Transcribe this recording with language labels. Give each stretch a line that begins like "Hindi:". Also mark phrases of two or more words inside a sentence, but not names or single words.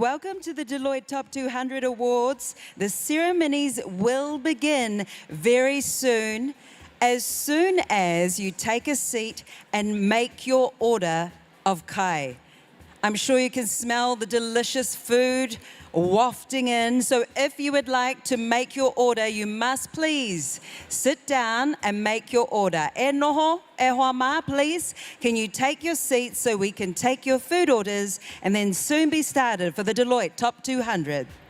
English: Welcome to the Deloitte Top 200 Awards. The ceremonies will begin very soon as you take a seat and make your order of kai. I'm sure you can smell the delicious food wafting in. So if you would like to make your order, you must please sit down and make your order.
Māori: E noho, e hoa ma,
English: please. Can you take your seats so we can take your food orders and then soon be started for the Deloitte Top 200.